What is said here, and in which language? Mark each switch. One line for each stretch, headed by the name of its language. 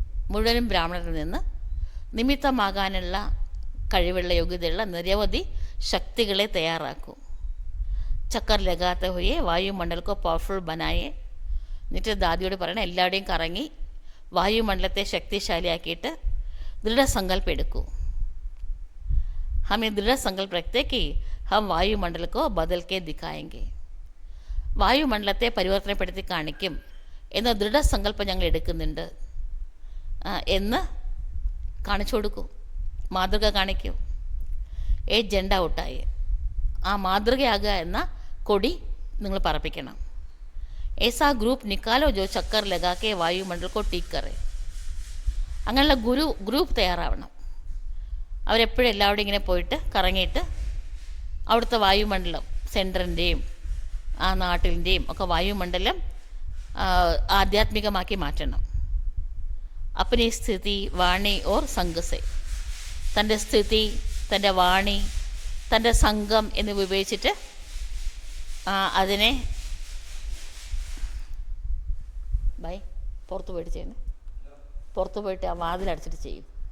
Malayalam: മുഴുവനും ബ്രാഹ്മണരിൽ നിന്ന് നിമിത്തമാകാനുള്ള കഴിവുള്ള യോഗ്യതയുള്ള നിരവധി ശക്തികളെ തയ്യാറാക്കൂ.
Hindi: Checker ലഗാത്തെ ഹുയെ വായുമണ്ഡലക്കോ powerful ബനായേ.
Malayalam: എന്നിട്ട് ദാദിയോട് പറയണം, എല്ലാവരുടെയും കറങ്ങി വായുമണ്ഡലത്തെ ശക്തിശാലിയാക്കിയിട്ട് दृढ़ എടുക്കൂ.
Hindi: हमें दृढ़ संकल्प रखते कि हम वायुमंडल को बदल के दिखाएंगे.
Malayalam: വായുമണ്ഡലത്തെ പരിവർത്തനപ്പെടുത്തി കാണിക്കും എന്ന ദൃഢസങ്കല്പം ഞങ്ങൾ എടുക്കുന്നുണ്ട് എന്ന് കാണിച്ചു കൊടുക്കൂ, മാതൃക കാണിക്കൂ. ജെണ്ട ഔട്ടായി ആ മാതൃകയാകുക എന്ന കൊടി നിങ്ങൾ പറപ്പിക്കണം.
Hindi: ऐसा ग्रुप निकालो जो चक्कर लगा के वायुमंडल को ठीक करे.
Malayalam: അങ്ങനെയുള്ള ഗ്രൂപ്പ് തയ്യാറാവണം. അവരെപ്പോഴും എല്ലാവരും ഇങ്ങനെ പോയിട്ട് കറങ്ങിയിട്ട് അവിടുത്തെ വായുമണ്ഡലം, സെൻറ്ററിൻ്റെയും ആ നാട്ടിൻ്റെയും ഒക്കെ വായുമണ്ഡലം ആധ്യാത്മികമാക്കി മാറ്റണം.
Hindi: അപ്പനി സ്ഥിതി വാണി ഓർ സംഘസെ,
Malayalam: തൻ്റെ സ്ഥിതി, തൻ്റെ വാണി, തൻ്റെ സംഘം എന്നിവ ഉപയോഗിച്ചിട്ട് അതിനെ പുറത്ത് പോയിട്ട് ചെയ്യുന്നത്, പുറത്ത് പോയിട്ട് ആ വാതിലടച്ചിട്ട് ചെയ്യും.